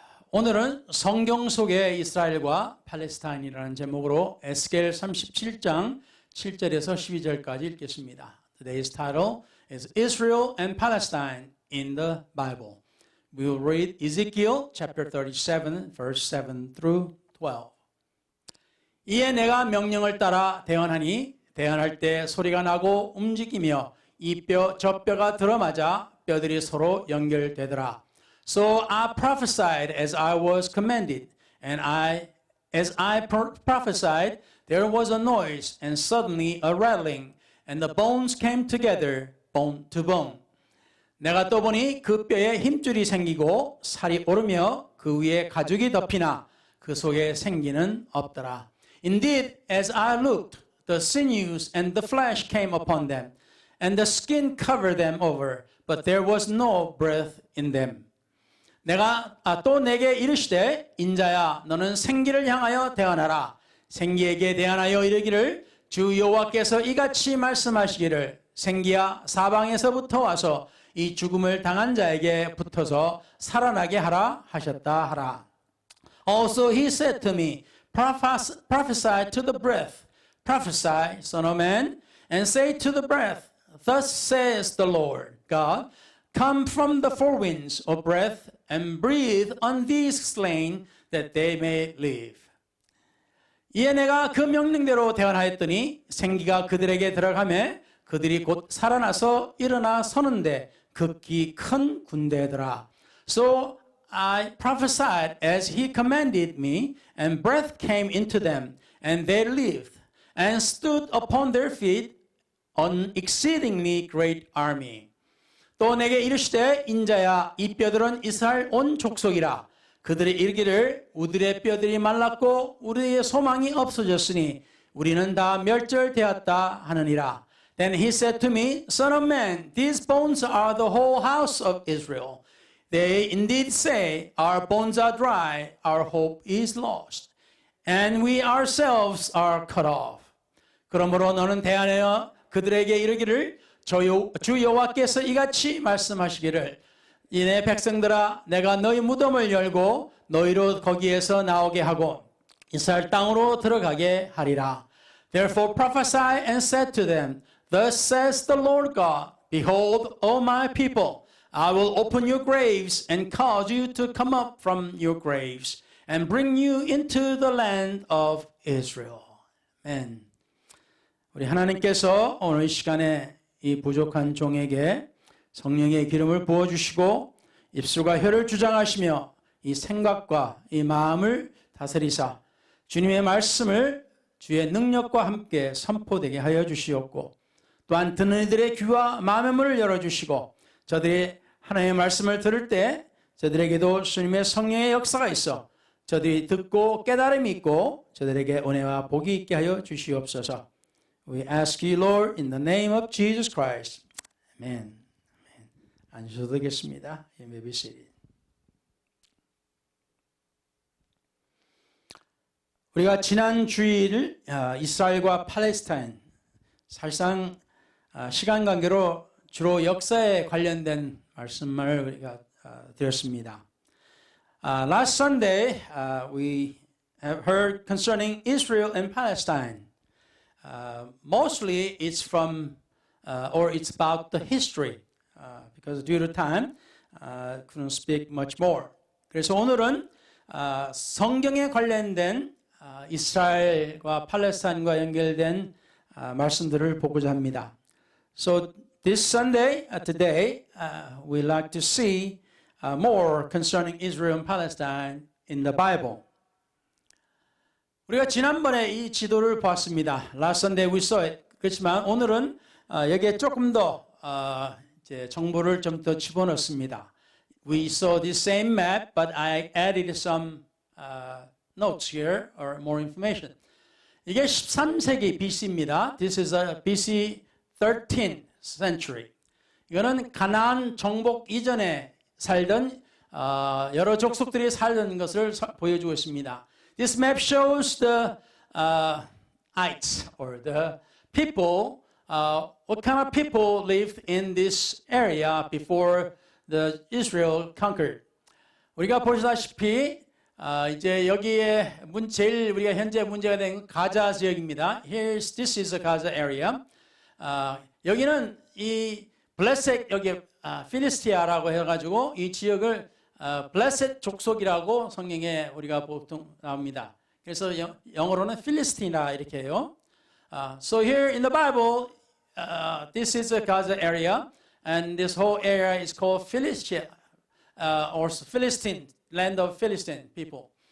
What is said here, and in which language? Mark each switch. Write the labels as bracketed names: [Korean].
[Korean] 오늘은 성경 속의 이스라엘과 팔레스타인이라는 제목으로 에스겔 37장 7절에서 12절까지 읽겠습니다. [English] Today's title is Israel and Palestine in the Bible. We will read Ezekiel chapter 37, verse 7 through 12. [Korean] 이에 내가 명령을 따라 대언하니 대언할 때 소리가 나고 움직이며 이 뼈 저 뼈가 들어맞아 뼈들이 서로 연결되더라. [English] So I prophesied as I was commanded, and as I prophesied, there was a noise, and suddenly a rattling, and the bones came together, bone to bone. [Korean] 내가 또 보니 그 뼈에 힘줄이 생기고 살이 오르며 그 위에 가죽이 덮이나 그 속에 생기는 없더라. [English] Indeed, as I looked, the sinews and the flesh came upon them, and the skin covered them over, but there was no breath in them. [Korean] 내가 또 내게 이르시되 인자야 너는 생기를 향하여 대언하라. 생기에게 대언하여 이르기를 주 여호와께서 이같이 말씀하시기를 생기야 사방에서부터 와서 이 죽음을 당한 자에게 붙어서 살아나게 하라 하셨다 하라. [English] Also he said to me, prophesy to the breath, prophesy, son of man, and say to the breath, thus says the Lord God, come from the four winds, O breath, and breathe on these slain, that they may live. [Korean] 이에 내가 그 명령대로 대언하였더니 생기가 그들에게 들어가매 그들이 곧 살아나서 일어나 서는데 극히 큰 군대더라. [English] So I prophesied as he commanded me, and breath came into them, and they lived, and stood upon their feet, an exceedingly great army. [Korean] 또 내게 이르시되 인자야 이 뼈들은 이스라엘 온 족속이라. 그들이 이르기를 우리의 뼈들이 말랐고 우리의 소망이 없어졌으니 우리는 다 멸절되었다 하느니라. [English] Then he said to me, Son of man, these bones are the whole house of Israel. They indeed say, Our bones are dry, our hope is lost, and we ourselves are cut off. [Korean] 그러므로 너는 대언하여 그들에게 이르기를 주 여호와께서 이같이 말씀하시기를 이내 백성들아 내가 너희 무덤을 열고 너희로 거기에서 나오게 하고 이스라엘 땅으로 들어가게 하리라. [English] Therefore prophesy and said to them, Thus says the Lord God, Behold, O my people, I will open your graves and cause you to come up from your graves and bring you into the land of Israel. Amen. [Korean] 우리 하나님께서 오늘 이 시간에 이 부족한 종에게 성령의 기름을 부어주시고 입술과 혀를 주장하시며 이 생각과 이 마음을 다스리사 주님의 말씀을 주의 능력과 함께 선포되게 하여 주시옵고 또한 듣는 이들의 귀와 마음의 문을 열어주시고 저들이 하나님의 말씀을 들을 때 저들에게도 주님의 성령의 역사가 있어 저들이 듣고 깨달음이 있고 저들에게 은혜와 복이 있게 하여 주시옵소서. [English] We ask you, Lord, in the name of Jesus Christ. Amen. [Korean] 앉으셔도 되겠습니다. [English] You may be seated. [Korean] 우리가 지난 주일 이스라엘과 팔레스타인 사실상 시간 관계로 주로 역사에 관련된 말씀을 우리가 드렸습니다. [English] Last Sunday we have heard concerning Israel and Palestine. Mostly it's from or it's about the history because due to time couldn't speak much more. [Korean] 그래서 오늘은 성경에 관련된 이스라엘과 팔레스타인과 연결된 말씀들을 보고자 합니다. [English] So this Sunday, today, we like to see more concerning Israel and Palestine in the Bible. [Korean] 우리가 지난번에 이 지도를 봤습니다. [English] Last Sunday we saw it. [Korean] 그렇지만 오늘은 여기에 조금 더 이제 정보를 좀 더 집어넣습니다. [English] We saw the same map, but I added some notes here or more information. [Korean] 이게 13세기 BC입니다. [English] This is a BC 13th century. [Korean] 이거는 가나안 정복 이전에 살던 여러 족속들이 살던 것을 보여주고 있습니다. [English] This map shows the ites or the people, what kind of people lived in this area before the Israel conquered. [Korean] 우리가 보시다시피 이제 여기에 제일 우리가 현재 문제가 된 가자 지역입니다. [English] This is a Gaza area. [Korean] 여기는 이 블레셋 여기 필리스티아라고 해가지고 이 지역을 블레셋 족속이라고 성경에 우리가 보통 나옵니다. 그래서 영어로는 필리스티나 이렇게 해요. [English] So here in the Bible, this is a Gaza area, and this whole area is called Philistia, or Philistine, land of Philistine people.